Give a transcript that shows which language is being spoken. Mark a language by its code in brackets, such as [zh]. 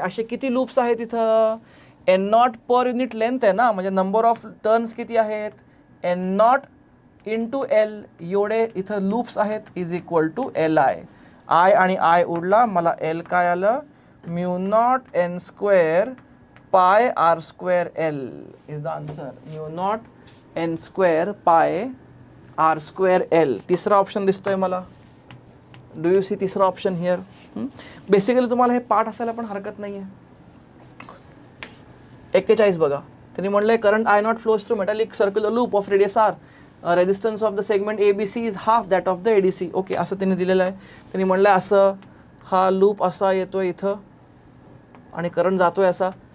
[mr] असे किती लूप्स आहेत इथं, N not per unit length आहे ना, म्हणजे नंबर ऑफ टर्न्स किती आहेत, एन नॉट इंटू एल एवढे इथं लूप्स आहेत, is equal to L I. I आणि आय उडला, मला एल काय आलं, म्यू नॉट एन स्क्वेअर पाय R square L is the answer. Mu not an square पाय आर स्क्वेअर एल. तिसरा ऑप्शन दिसतोय मला. [en] Do you see तिसरा option here. [mr] बेसिकली तुम्हाला हे पाठ असायला पण हरकत नाही आहे. [en] 41 [mr] बघा, त्यांनी म्हणलंय [en] Current I not flows through metallic circular loop of radius R, resistance of the segment A B C is half that of the ADC. [mr] Okay, असं त्यांनी दिलेलं आहे. त्यांनी म्हणलंय असं हा लूप असा येतोय इथं आणि करंट जातोय असा.